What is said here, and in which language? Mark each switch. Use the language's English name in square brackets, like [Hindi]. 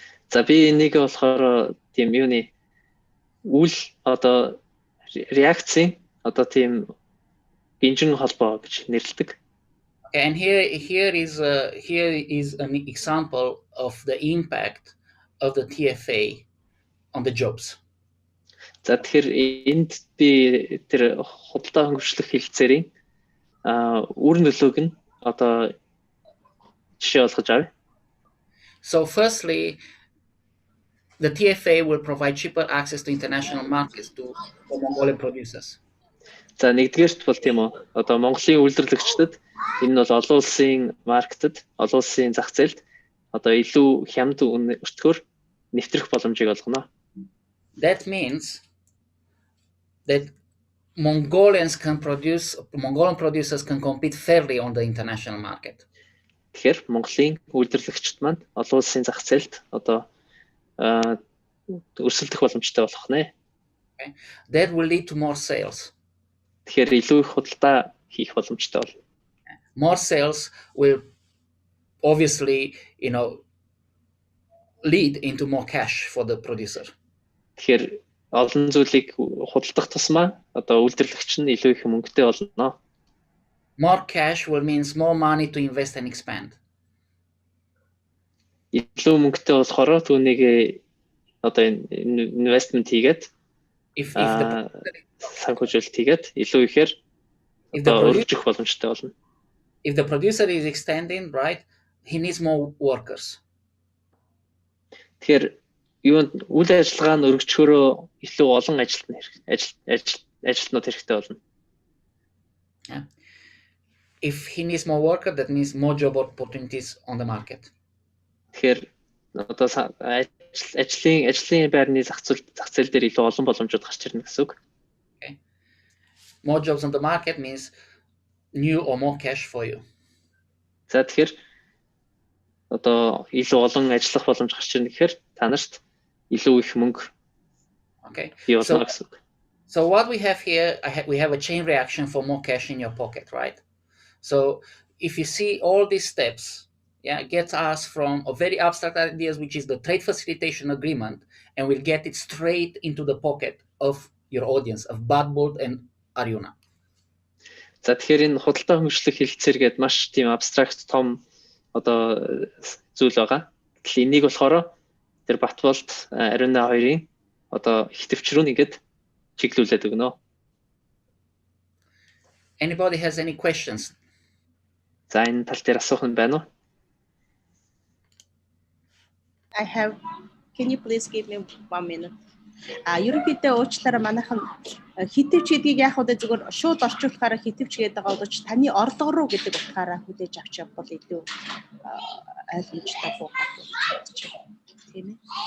[Mongolian] За би энийг болохоор тийм юуны үйл одоо реакцийн одоо тийм гинжин холбоо гэж нэрлэдэг. [English] And here is an example of the impact of the TFA on the jobs. [Mongolian] За тэгэхээр энд би тэр худалдаа хөнгөвчлөх хэлцээрийн үр нөлөөг нь одоо жишээ болгож авъя. [English] So firstly, the TFA will provide cheaper access to international markets for Mongolian producers. [Mongolian] За нэгдүгээрт бол тийм үү. Одоо Монголын үйлдвэрлэгчдэд энэ нь бол олон улсын маркетад, олон улсын зах зээлд одоо илүү хямд өртгөөр нэвтрэх боломжийг олгоно. [English] That means that Mongolian producers can compete fairly on the international market. [Mongolian] Тэгэхээр Монголын үйлдвэрлэгчид маань олон улсын зах зээлд одоо өрсөлдөх боломжтой болох нэ. [English] Okay. That will lead to more sales. [Mongolian] Тэгэхээр илүү их худалдаа хийх боломжтой бол. [English] More sales will obviously, lead into more cash for the producer. [Mongolian] Тэгэхээр олон зүйлийг худалдах тусмаа одоо үйлдвэрлэгч нь илүү их мөнгөтэй болно. [English] More cash will means more money to invest and expand. [Mongolian] Илүү мөнгөтэй болохоор түүнийг одоо investment хийгээд санхүүжилт хийгээд илүү ихээр өргөжих боломжтой болно. [English] If the producer is extending, right, he needs more workers. [Mongolian] Тэгэхээр үйл ажиллагаа нь өргөжөхөөрөө илүү олон ажилтнууд хэрэгтэй болно. [English] If he needs more workers, that means more job opportunities on the market. [Mongolian] Тэгэхээр одоо ажлын байрны зах зээл дээр илүү олон боломжууд гарч ирнэ гэсэн үг. [English] Okay. More jobs on the market means new or more cash for you. [Mongolian] За тэгэхээр одоо илүү олон ажиллах боломж гарч ирнэ гэхээр та нарт илүү их мөнгө. [English] Okay. So what we have here, we have a chain reaction for more cash in your pocket, right? So if you see all these steps, gets us from a very abstract ideas, which is the trade facilitation agreement, and we'll get it straight into the pocket of your audience, of Badbold and Arjuna. [Mongolian] За тэгэхээр энэ худалдаа хөнгөлөх хэлцээр гээд маш тийм абстракт том одоо зүйл байгаа. Тэгэхээр энийг болохоор тэр Батболд Арjuna хоёрын одоо их төвчрөө нэгэд чиглүүлээд өгнө. [English] Anybody has any questions? [Mongolian] За энэ тал дээр асуух нь байна уу? [English] I have. Can you please give me 1 minute? [Mongolian] Ерөнхийдөө уучлаарай манайхан хитвч гэдгийг яг удаа зүгээр шууд орчуулахаараа хитвч гэдэг байгаа боловч таны орлого руу гэдэг утгаараа хүлээж авч явбал илүү ойлгомжтой буугаад тийм ээ.